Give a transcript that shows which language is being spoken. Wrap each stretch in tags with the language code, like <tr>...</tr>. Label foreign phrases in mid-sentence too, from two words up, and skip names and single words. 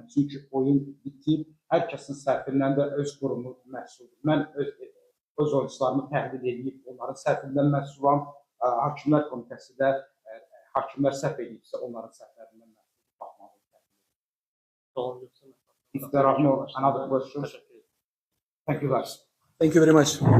<az>Çünki oyun bitib, hər kəsin səhvindən də öz qurumu məsuldur. Mən öz oyuncularımı təqlid edib, onların səhvindən məsulam. Hakimlər komitəsi də hakimlər səhv edibsə, onların səhvlərindən məsul baxmalıdır.</az> <en>If there are no another questions, thank you guys. Thank you very much.</en>